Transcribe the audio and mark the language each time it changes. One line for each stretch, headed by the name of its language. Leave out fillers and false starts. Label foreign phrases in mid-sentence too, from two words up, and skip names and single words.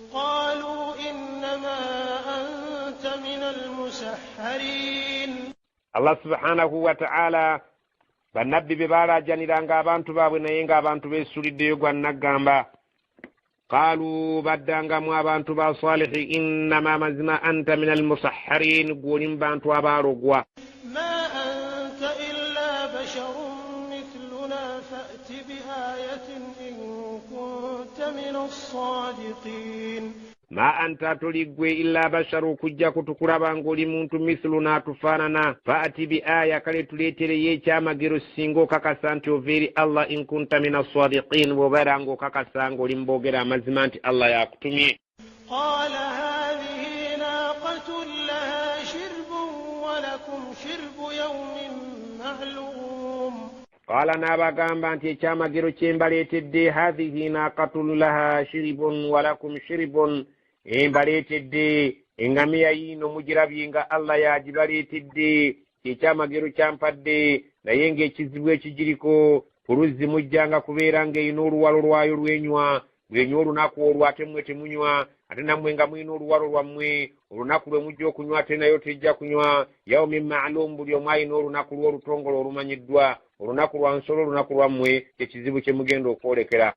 Arabic: الله سبحانه وتعالى
Ganda: bannabbi be baalajaniranga abantu baabwe naye ng'abantu beesuliddeyo gwa naggamba qaalu baddangamu abantu ba salihi innama mazima
Arabic: أنت من المسحرين
Ganda: gwoli mu bantu abaalogwa
Arabic: ما أنت إلا بشر مثلنا فأت بآية إن كنت من الصادقين ما أنت
Ganda: toligwe
Arabic: إلا بشر
Ganda: kujja kutukulaba ng'oli muntu mithluna atufaanana
Arabic: فأت بآية
Ganda: kale tuleetereyo ekyamagero singa okakasa nti ova eri Allah
Arabic: إن كنت من الصادقين
Ganda: bw'obeera ng'okakasa ng'oli mu boogera amazima nti Allah yakutumye
Arabic: قال هذه ناقة لها شرب ولكم شرب يوم معلوم
Ganda: qala n'abagamba nti ekyamagero kye mbaleetedde
Arabic: هذه ناقة لها شرب ولكم شرب
Ganda: mbaleetedde engamiya yiino mugirabye nga Allah yagibaleetedde ekyamagero kyampadde naye ng'ekizibu ekigiriko ku luzzi mujjanga kubeera ng'erina oluwalo lwayo lwenywa bwenywa olunaku olwo ate mmwe temunywa ate nammwe nga mulina oluwalo lwammwe olunaku lwe mujja okunywa ate nayo tejja kunywa
Arabic: يوم معلوم
Ganda: buli omu alina olunaku lw'olutongole olumanyiddwa olunaku lwa nsolo olunaku lwammwe kyekizibu kye mugenda okwolekera